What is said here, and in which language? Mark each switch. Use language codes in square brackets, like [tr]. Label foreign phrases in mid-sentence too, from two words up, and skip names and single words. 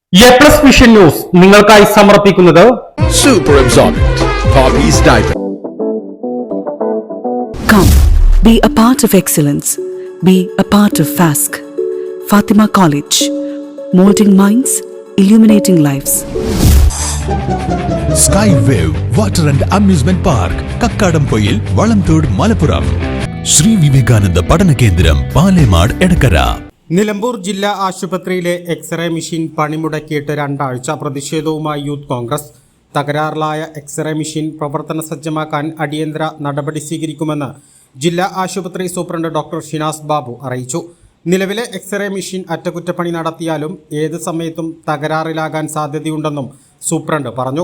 [ml] A+ വിഷൻ ന്യൂസ് നിങ്ങൾക്കായി സമർപ്പിക്കുന്നത് [en] Super Absorbent Poppy's Diaper. Come, be a part of excellence. Be a part of FASC. Fatima College. Molding minds, illuminating lives. Skywave Water and Amusement Park, Kakkadampoyil, Valamthood, Malappuram. Sri Vivekananda Padana Kendram, Palemad, Edakara. [ml] നിലമ്പൂർ ജില്ലാ ആശുപത്രിയിലെ [en] X-ray machine [ml] പണിമുടക്കിയിട്ട് 2 ആഴ്ച. പ്രതിഷേധവുമായി യൂത്ത് കോൺഗ്രസ്. തകരാറിലായ [en] X-ray machine [ml] പ്രവർത്തന സജ്ജമാക്കാൻ അടിയന്തര നടപടി സ്വീകരിക്കുമെന്ന് ജില്ലാ ആശുപത്രി സൂപ്രണ്ട് ഡോക്ടർ ഷിനാസ് ബാബു അറിയിച്ചു. നിലവിലെ [en] X-ray machine [ml] അറ്റകുറ്റപ്പണി നടത്തിയാലും ഏത് സമയത്തും തകരാറിലാകാൻ സാധ്യതയുണ്ടെന്നും സൂപ്രണ്ട് പറഞ്ഞു.